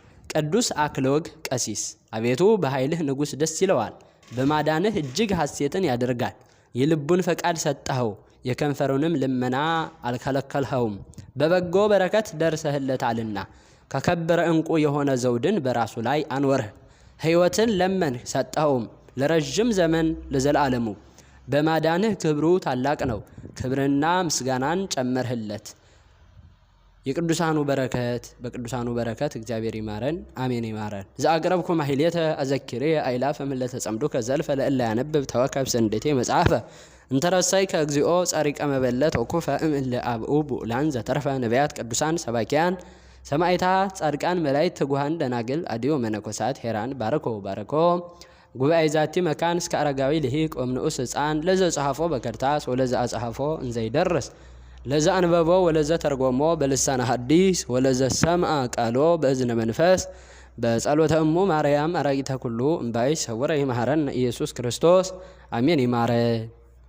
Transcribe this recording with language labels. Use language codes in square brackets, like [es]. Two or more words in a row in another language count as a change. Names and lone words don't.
[am] ቅዱስ አክሎግ ቀሲስ አቤቱ በኃይልህ ንጉሥ ደስ ይለዋል፣ በማዳንህ እጅግ ሐሴትን ያደርጋል። የልቡን ፈቃድ ሰጠኸው፣ የከንፈሩንም ልመና አልከለከልኸውም። በበጎ በረከት ደርሰህለታልና ከከበረ ዕንቁ የሆነ ዘውድን በራሱ ላይ አንወርህ። ሕይወትን ለመንህ ሰጠኸውም፣ ለረጅም ዘመን ለዘላለሙ። በማዳንህ ክብሩ ታላቅ ነው፣ ክብርና ምስጋናን ጨመርህለት። የቅዱሳኑ በረከት እግዚአብሔር ይማረን፣ አሜን ይማረን። [gez] ዘአቅረብኩ ማሕሌተ አዘኪሬ አእላፈ እምእለ ተጸምዱከ ዘልፈ ለእለ ያነብብ ተወከብ ሰንደቴ መጽሐፈ እንተረሳይ ከእግዚኦ ጸሪቀ መበለት ወኩፈ እምእለ አብኡ ብኡላን ዘተርፈ ነቢያት ቅዱሳን ሰባኪያን ሰማዕታት ጻድቃን መላእክት ትጉሃን ደናግል አድዮ መነኮሳት ሄራን ባረኮ ጉባኤ ዛቲ መካን እስከ አረጋዊ ልሂቅ ወምንኡስ ሕፃን ለዘ ጸሐፎ በከርታስ ወለዘ አጸሐፎ እንዘይደርስ ለዘ አንበቦ ወለዘ ተርጎሞ በልሳነ ሐዲስ ወለዘ ሰምዐ ቃሎ በእዝነ መንፈስ በጸሎተ እሙ ማርያም አራቂተ ኩሉ እምባይ ሰወረ ይማረን ኢየሱስ ክርስቶስ አሜን። ይማረ